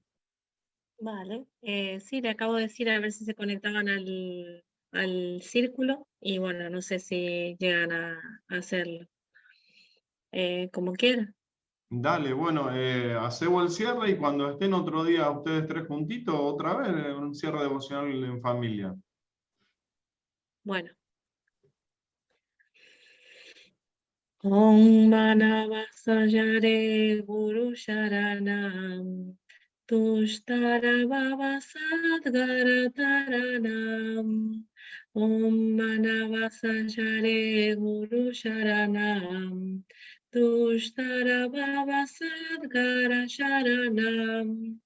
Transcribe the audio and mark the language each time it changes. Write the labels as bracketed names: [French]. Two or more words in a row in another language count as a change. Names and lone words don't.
[Spanish] Vale, sí, le acabo de decir a ver si se conectaban al círculo y bueno, no sé si llegan a hacerlo. Como quieran. Dale, bueno, hacemos el cierre y cuando estén otro día ustedes tres juntitos, otra vez, un cierre devocional en familia. Bueno. [Sanskrit] Om Manavasayare Guru Sharanam Tushtara Babasad Taranam Om Manavasayare Guru Sharanam Tushtara Babasad Sharanam